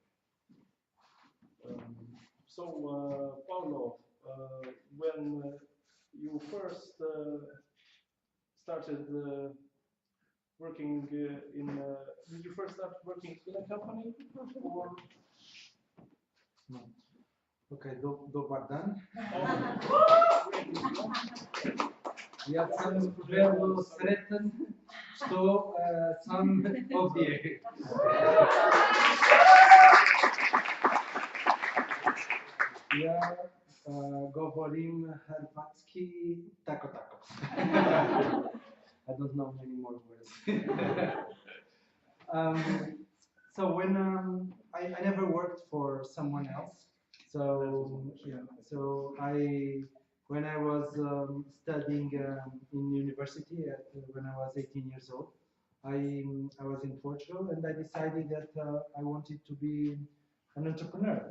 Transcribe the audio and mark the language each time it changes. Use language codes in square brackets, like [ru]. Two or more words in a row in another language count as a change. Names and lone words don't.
[en] Paulo, when you first started working did you first start working in a company or? No. [hr] Okay, dobar dan. Ja sam vrlo sretan što sam ovdje. Ja govorim hrvatski tako. [en] I don't know many more words. So when I never worked for someone else. So yeah. So when I was studying in university when I was 18 years old, I was in Portugal and I decided that I wanted to be an entrepreneur.